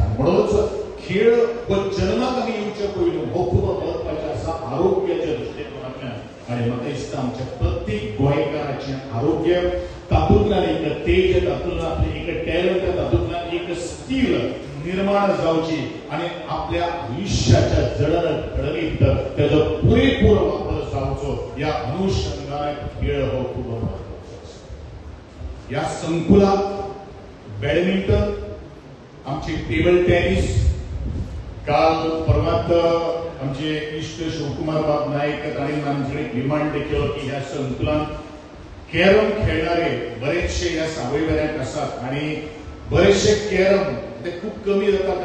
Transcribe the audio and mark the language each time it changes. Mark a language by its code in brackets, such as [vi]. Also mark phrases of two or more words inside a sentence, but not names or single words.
[kok] म्हणूनच खेळ हो जन्माक आमी येवचे पयलीं हो खूब महत्वाचो आसा आरोग्याच्या दृश्टिकोनांतल्यान आनी म्हाका दिसता आमच्या प्रत्येक गोंयकाराचें आरोग्य तातूंतल्यान एक तेज तातूंतल्यान एक टॅलंट तातूंतल्यान एक स्कील निर्माण जावची आणि [mr] आपल्या आयुष्याच्या जडणघडणीत त्याचा पुरेपूर वापर [kok] जावचो या अनुषंगाने खेळ हो खूप महत्वाचा आसा. या संकुलात बॅडमिंटन आमची [en] table tennis [kok] काल परवात आमचे इष्ट शिवकुमार बाब नाईक तांणी आमचे डिमांड केलो की ह्या संकुलात कॅरम खेळणारे बरेचशे या सावयवेऱ्याक आसात आणि बरेचशे कॅरम ते खूप कमी जातात.